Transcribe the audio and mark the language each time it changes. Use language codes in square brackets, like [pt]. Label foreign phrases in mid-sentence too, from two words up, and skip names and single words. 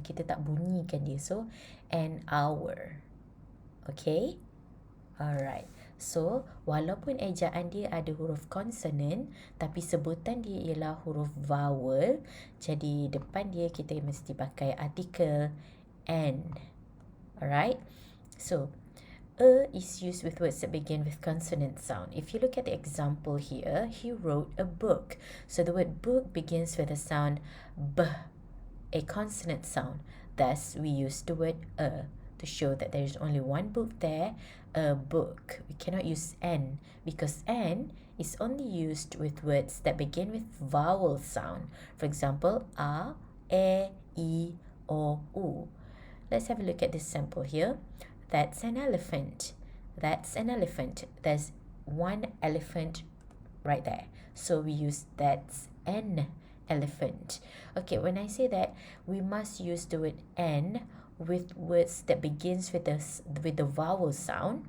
[ms] Kita tak bunyikan dia. So, [en] an hour. Okay? Alright. [ms] So, walaupun ejaan dia ada huruf konsonan, tapi sebutan dia ialah huruf vowel. Jadi, depan dia kita mesti pakai artikel n. [en] Alright? So, a is used with words that begin with consonant sound. If you look at the example here, he wrote a book. So, the word book begins with the sound b, a consonant sound. Thus, we use the word a to show that there is only one book there, a book. We cannot use n because n is only used with words that begin with vowel sound. For example, a, e, I, o, u. Let's have a look at this sample here. That's an elephant. That's an elephant. There's one elephant right there. So we use that's an elephant. Okay, when I say that, we must use the word n with words that begins with the vowel sound.